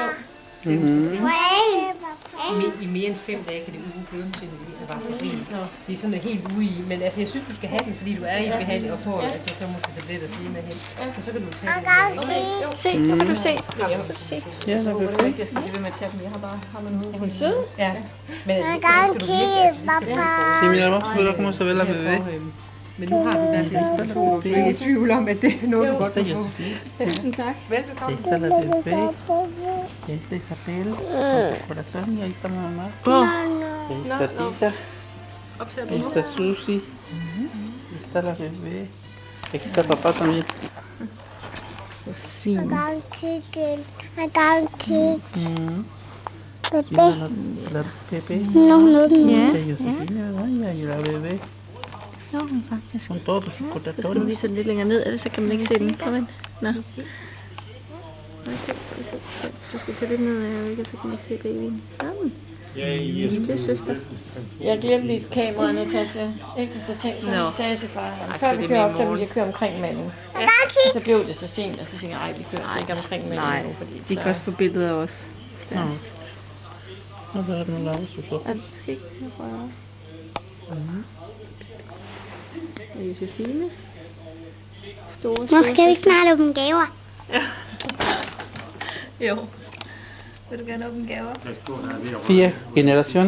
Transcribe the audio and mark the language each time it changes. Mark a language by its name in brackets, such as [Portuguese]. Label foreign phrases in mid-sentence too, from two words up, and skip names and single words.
[Danish] Det er jo så i mere end 5 dage kan det udelukkende bare forsvinde. Det er sådan helt ude i, men altså jeg synes, du skal have den, fordi du er i behandling og får altså, så måske tabletter senere hen. Så kan du tage den. Se, kan du se? Se. Ja, der vil Jeg ikke, jeg skal blive ved med at tage dem. Jeg har bare ham en. Er hun sød? Ja. Men altså, så skal du virkelig, [Spanish] Sí, mira, vamos a ver cómo se ve la bebé. [Danish] men nu har du i hvert fald, du er ikke i tvivl om, at det er noget, du godt kan få. Tusind tak. Velbekomme. [Spanish] Ahí está la bebé. Y ahí está Isabel, con su corazón. Y ahí está mamá. Ahí está Tita. Ahí está Susi. Ahí está la bebé. Aquí está papá también. [English] I got chicken. I got chicken. [Spanish] La bebé. No. De Josefina, ¿verdad? Y la bebé. Son todos sus [Danish] Så skal man [Spanish] corazones. [Danish] lige sådan lidt længere ned, ellers så kan man ikke se den. Kom ind. Nå. Du skal tage lidt ned af, ikke? Så kan man ikke se babyen. Sådan. Det er søster. Jeg glemte lige kameraet, Natasha. Ikke? Så tænkte jeg, sagde jeg til far, før vi kører op, så ville jeg køre omkring manden. Ja. Og så blev det så sent, og så tænkte jeg, vi kører altså ikke omkring manden nu, fordi De kan også få billeder af os. [Spanish] No. No, pero no la uso. [Danish] Og du skal ikke røre. Og Josefine. Store, Nu skal vi snart åbne gaver. Jo. Vil du gerne åbne gaver? [Spanish] 4 generaciones.